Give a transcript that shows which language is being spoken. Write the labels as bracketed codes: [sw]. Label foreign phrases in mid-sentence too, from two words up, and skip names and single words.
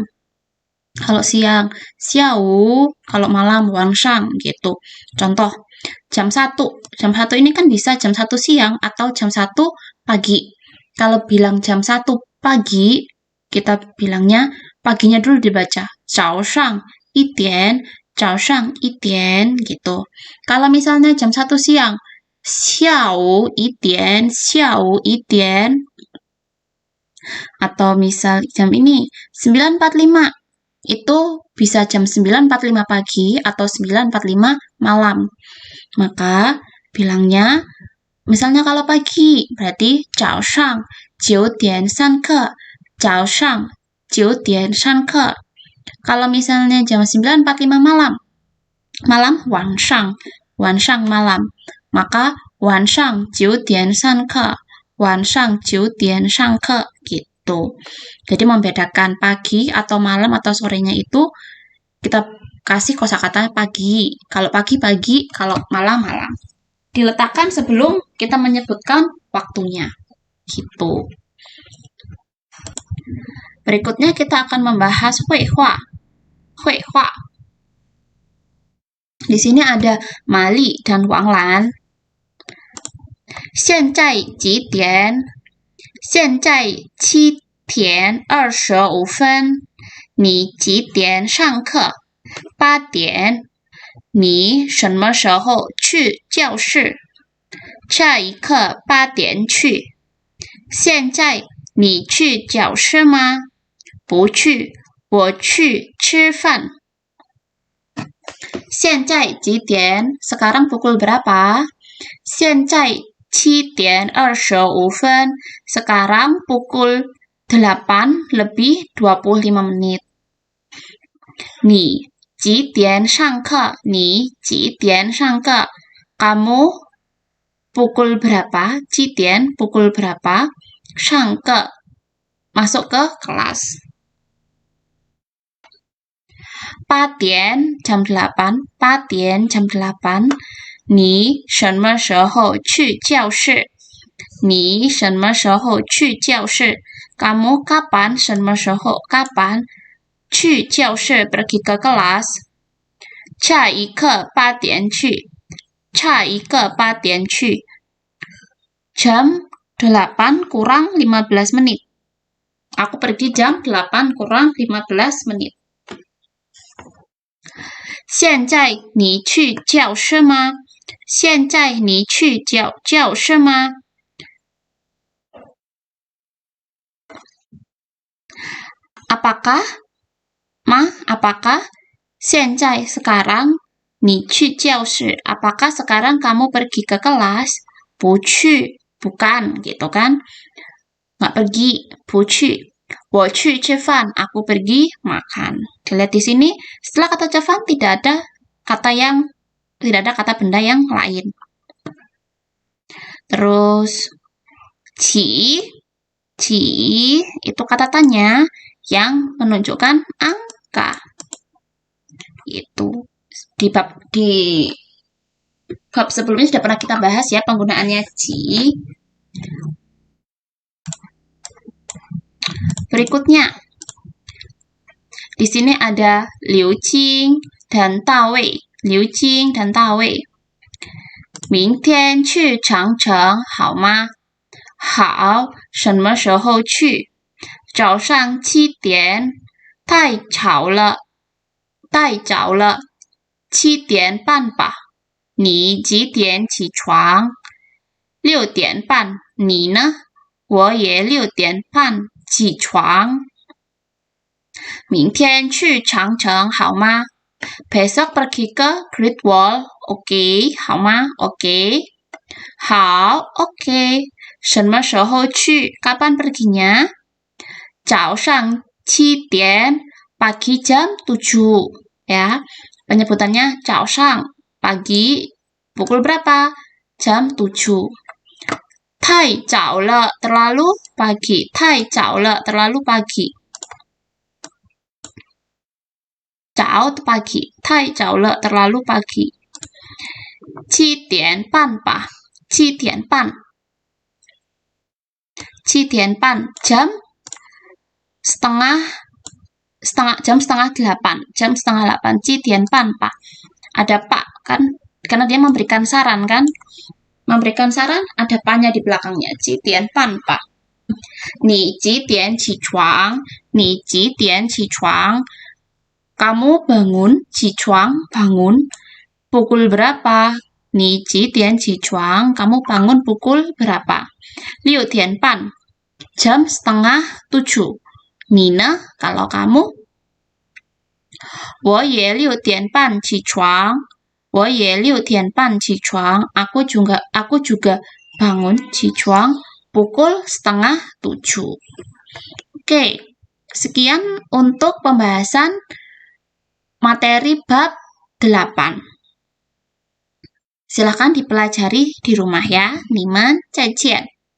[id] Kalau siang, xiao. Kalau malam, [zh] 晚上, [id] gitu. Contoh, jam 1. Jam 1 ini kan bisa jam 1 siang atau jam 1 pagi. Kalau bilang jam 1 pagi, kita bilangnya paginya dulu dibaca. [zh] 早上, 1点, 早上, 1点, [id] gitu. Kalau misalnya jam 1 siang, [zh] 小 1 点, 小 1点. [id] Atau misal jam ini, 9.45. Itu bisa jam 9.45 pagi atau 9.45 malam. Maka bilangnya, misalnya kalau pagi, berarti [zh] 早上9点上课, 早上9点上课. [id] Kalau misalnya jam 9.45 malam, 晚上 malam. [zh] Maka 晚上9点上课, 晚上9点上课, [id] gitu. Jadi membedakan pagi atau malam atau sorenya itu kita kasih kosakata pagi. Kalau pagi, kalau malam, malam. Diletakkan sebelum kita menyebutkan waktunya. Gitu. Berikutnya kita akan membahas huihua. Huihua. Di sini ada Mali dan Wang Lan. [zh] 现在几点? 现在7点25分. 你几点上课？8点。你什么时候去教室？下一课8点去。现在你去教室吗？不去，我去吃饭。现在几点? [id] Sekarang pukul berapa? [zh] 现在7点25分. [id] Sekarang pukul 8 lebih 25 menit. [zh] 你几点上课? 你几点上课? [id] Kamu pukul berapa? [zh] 几点 [id] pukul berapa? [zh] 上课 [id] masuk ke kelas. 8 点 jam 8. [zh] 8点 [id] jam 8. [zh] 你什么时候去教室？你什么时候去教室？ [id] Kamu kapan? [zh] 什么时候 [id] kapan? [zh] 去教室 [id] pergi ke kelas. [zh] 下一课8点去. 下一课8点去. [id] Jam 8 kurang 15 menit. Aku pergi jam 8 kurang 15 menit. [zh] 现在你去教室吗？现在你去教室吗？ [id] Apakah? Apakah? 现在 sekarang. [zh] 你去教室. [id] Apakah sekarang kamu pergi ke kelas? [zh] 不去 [id] bukan, gitu kan? Nggak pergi, [zh] 不去. 我去吃饭, [id] aku pergi makan. Dilihat di sini, setelah kata 吃饭 tidak ada kata benda yang lain. Terus ci itu kata tanya yang menunjukkan angka. Itu di bab sebelumnya sudah pernah kita bahas ya penggunaannya ci. Berikutnya, di sini ada Liu Qing dan Da Wei. Liu Qing dan Da Wei. [zh] 明天去长城好吗？好，什么时候去？早上7点。太早了，7点半吧。你几点起床？6点半。你呢？我也6点半起床。明天去长城好吗 [id] ？Besok pergi ke Great Wall, oke, [zh] 好吗？oke. 好 oke. 什么时候去？ [id] Kapan perginya? [zh] 早上7点, [id] pagi jam 7. Ya, penyebutannya 早上, pagi, pukul berapa? Jam 7. [zh] 太早了, [id] terlalu pagi. [zh] 太早了, [id] terlalu pagi. [zh] 早 pagi, 太早了, [id] terlalu pagi. [zh] 7 点半吧, 7点半. 7点半, [id] jam setengah 8, jam setengah 8, [zh] 7 点半吧. [id] Ada pak kan, karena dia memberikan saran kan, memberikan saran ada pa-nya di belakangnya, [zh] 7 点半吧. 你几点起床？你几点起床？ [id] Kamu bangun, 起床 bangun, pukul berapa? [zh] 你几点起床? [id] Kamu bangun pukul berapa? [zh] 6 点半, [id] jam setengah 7. [zh] 你呢? [id] Kalau kamu? [zh] 我也6点半起床. 我也6点半起床. [id] Aku juga bangun 起床 pukul setengah 7. Oke, sekian untuk pembahasan materi bab 8. Silakan dipelajari di rumah ya. [zh] 你们再见.